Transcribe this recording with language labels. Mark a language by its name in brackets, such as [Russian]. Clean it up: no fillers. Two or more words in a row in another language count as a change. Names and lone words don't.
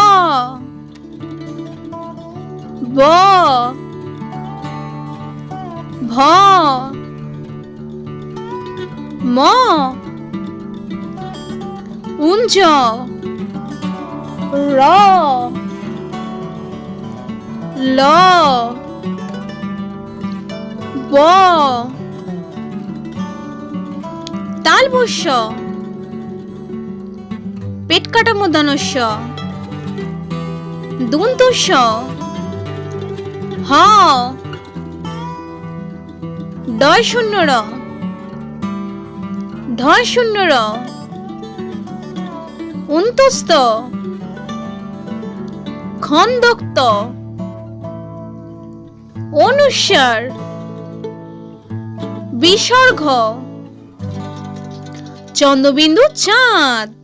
[Assamese] ব, ভ, ম, উঞ্জ, র, ল, ব, তালবস্য, পেট কাটা মূর্ধন্যস্য, দন্তস্য, হ, ডয় শূন্য র, ঢয় শূন্য র, অন্তস্থ, খন্দক্ত, অনুস্বার, বিসর্গ, চন্দ্রবিন্দু চাঁদ।